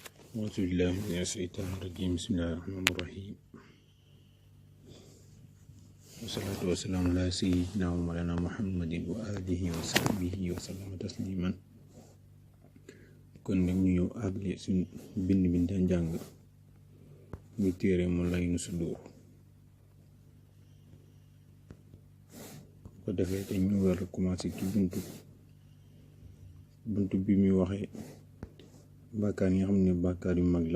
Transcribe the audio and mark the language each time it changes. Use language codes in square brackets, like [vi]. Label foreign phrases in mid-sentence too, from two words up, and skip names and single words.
[ar] أعوذ بالله من الشيطان الرجيم بسم الله الرحمن الرحيم والصلاة والسلام على سيدنا ومولانا محمد وآله وصحبه وسلم تسليما [wo] kon nag ñu ñëw àggale suñ bind bi daan jàng muy téere Mulayyinu Sudur ko defee te ñu war a commencé ci buntu bi muy waxee bàkkaar yi nga xam ne bàkkaar yu mag la.